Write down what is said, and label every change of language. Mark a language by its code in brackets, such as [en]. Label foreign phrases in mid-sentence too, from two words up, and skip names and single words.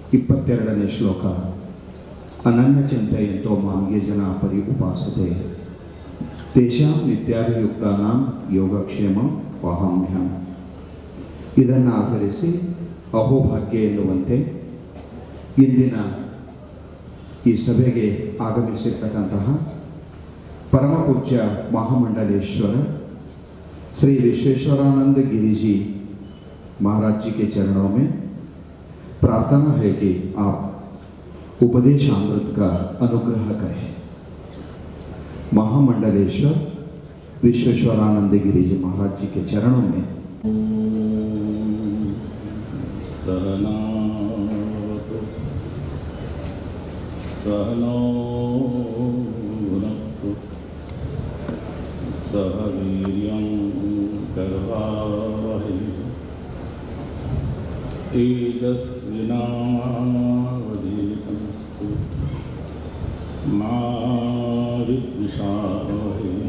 [kn] 22ನೇ ಶ್ಲೋಕ. [sa] ಅನನ್ಯ ಚಿಂತೆಯಂತೋ ಮಾಂಗೆ ಜನ ಪರಿ ಉಪಾಸತೆ ತೇಷಾಂ ನಿತ್ಯಾಭಿಯುಕ್ತಾನಾಂ ಯೋಗಕ್ಷೇಮಂ ವಹಾಮ್ಯಹಂ. [kn] ಇದನ್ನು ಆಧರಿಸಿ ಅಹೋಭಾಗ್ಯ ಎನ್ನುವಂತೆ ಇಂದಿನ ಈ ಸಭೆಗೆ ಆಗಮಿಸಿರ್ತಕ್ಕಂತಹ ಪರಮಪೂಜ್ಯ [hi] महामंडलेश्वर श्री विश्वेश्वरानंद गिरी जी महाराज जी के चरणों में प्रार्थना है कि आप उपदेश अमृत का अनुग्रह करें. महामंडलेश्वर विश्वेश्वरानंद गिरी जी महाराज जी के चरणों में. [sa] सहनावतु सहनो भुनक्तु सह वीर्यं करवावहै तेजस्विनावधीतमस्तु मा विद्विषावहै.